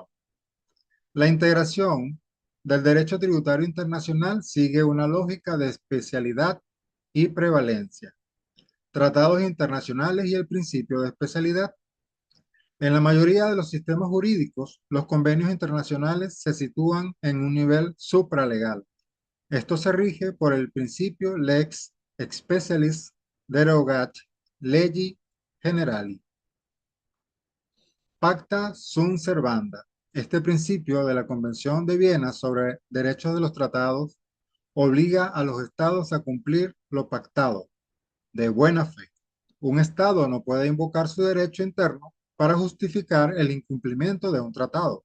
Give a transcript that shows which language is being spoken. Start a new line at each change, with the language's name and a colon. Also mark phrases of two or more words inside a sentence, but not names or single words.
Spanish: La integración del derecho tributario internacional sigue una lógica de especialidad y prevalencia. Tratados internacionales y el principio de especialidad. En la mayoría de los sistemas jurídicos, los convenios internacionales se sitúan en un nivel supralegal. Esto se rige por el principio
Latin: lex specialis derogat legi generali. Pacta sunt servanda.
Spanish: Este principio de la Convención de Viena sobre derechos de los tratados obliga a los estados a cumplir lo pactado de buena fe. Un estado no puede invocar su derecho interno para justificar el incumplimiento de un tratado.